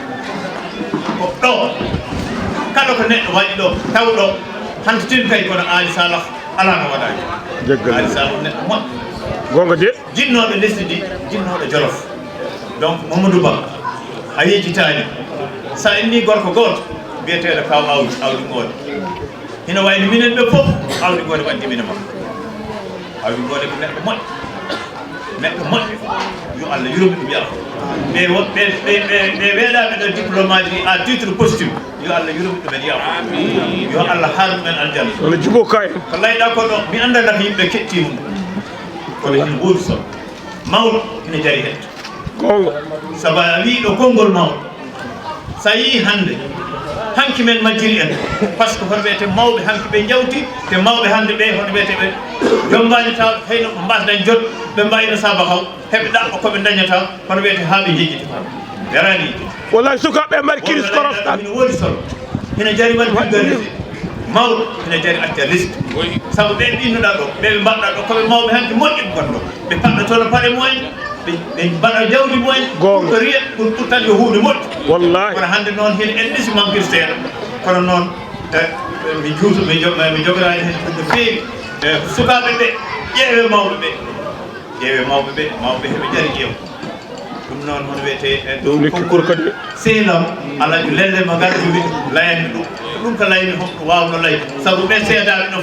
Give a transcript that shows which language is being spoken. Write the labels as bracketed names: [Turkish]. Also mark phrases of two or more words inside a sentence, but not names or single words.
[Fula] ko ɗo kala ko neɗɗo waɗi ɗo taw ɗo hande tin kay kono Ali Saleh ala no waɗaki Ali Saleh neɗɗo moƴƴo gonga de jinnoɗo lesdi ndi jinnoɗo Jolof donc Mamadou Ba a yejitani sa inni gorko goto biyeteɗo kaw awdi ngoode hino wayno minen ɓe fof awdi ngoode waddi mine makko awdi ngoode ko neɗɗo moƴƴo yo Allah yurmi ɗum yaafo ɓe weeɗaɓe ɗo diplôme aji [French] à titre posthume [Fula] yo Allah yurmi ɗumen yaafo yo Allah haal ɗumen aljanna wona jubo kay ko layɗa ko ɗo mi andata yimɓe kettima kono ene woodi so mawɗo ene jari hetto gonga sabu a wi ɗo konngol mawɗo sa yii hannde hanki men majjiri en [French] par ce que [Fula] hono wiyete mawɓe hanki ɓe jawti te mawɓe hannde ɓe hono wiyete ɓe jombani taw hayno ɓe mbasdañ jot ɓe mbayino saba haw heɓe ɗaɓɓa koɓe dañata hono wiyete ha ɓe jejjiti jarani wallahi sukaɓe mari kiris korosɗan ine woodi solo ene jari waɗi vulgarisé mawɗo ene jari acca liste sabu ɓe ɗinnoɗa ɗo ɓeɓe mbaɗɗa ɗo koɓe mawɓe hanki moƴƴi gonɗo ɓe paɗɗotono paɗe mumen ɓe mbaɗa jawdi mumen pour riya pour tan yo hunde moƴƴo wallahi kono hannde noon hene en ɗisi manquir seeɗa kono noon mi juuto mi jogorani hen no feewi sukaɓe ɓe ƴeewe mawɓe ɓe mawɓe heɓe jari ƴeew ɗum noon hono wiyete ɗum concours kadi sehlam alaji lelle mo garduɓe layani ɗum ɗum ko layni fof ɗo wawno lay saabu ɓe seedaɓe ɗo